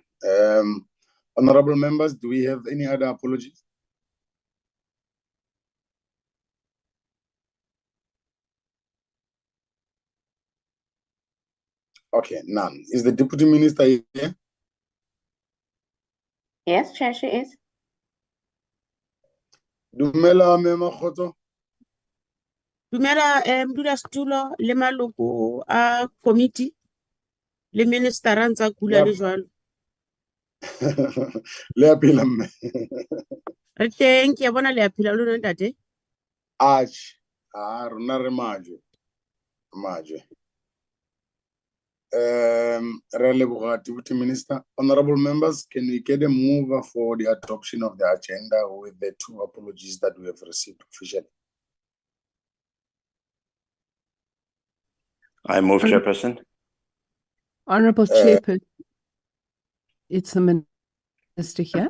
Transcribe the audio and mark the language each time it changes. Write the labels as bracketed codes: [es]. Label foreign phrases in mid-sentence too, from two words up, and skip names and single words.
[en] Honorable members, do we have any other apologies? Okay, none. Is the Deputy Minister here? Yes, Chair, she is. [st] Dumela Mema Khoto. Dumela modulasetulo le maloko a committee le minister a ntse a kula le jwalo. Le a phela mme. Re teng ke a bona le a phela lona ntate. Rona re majwe. Re leboga [en] Deputy Minister. Honorable members, can we get a mover for the adoption of the agenda with the two apologies that we have received officially? I move, Chairperson. Honorable Chairperson, it's the Minister here.